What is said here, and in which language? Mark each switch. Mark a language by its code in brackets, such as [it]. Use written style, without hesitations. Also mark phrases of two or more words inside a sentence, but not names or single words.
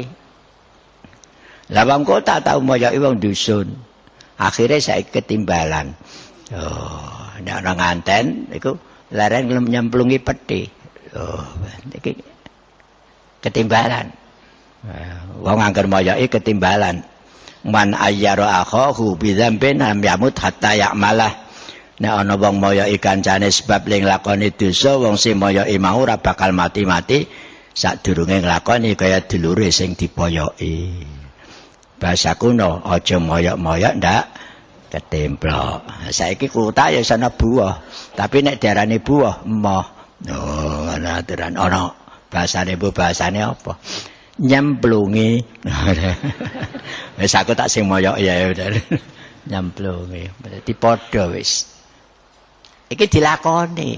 [jv] Lah wong kota tau moyoki wong dusun. Akhire saiki ketimbalan. Oh, nek ana nganten niku leren nyemplungi peti. Oh, niki ketimbalan. Wong angger moyoki ketimbalan. [ar] Man ayyara akhahu bi dzambin lam yamut hatta ya'malah. [jv] Nek ana wong moyoki kancane sebab ling lakoni dosa, wong sing moyoki mau ora bakal mati-mati sadurunge nglakoni kaya dulure sing dipoyoki. Bahasa kuno aja moyok-moyok ndak ketemplok. Saiki kota ya sana buah, tapi nek diarani buah emoh. Oh, ana aturan ana bahasane apa? Nyemplungi. Wis aku tak sing moyok ya udah. Nyemplungi. Berarti padha wis. Iki dilakoni.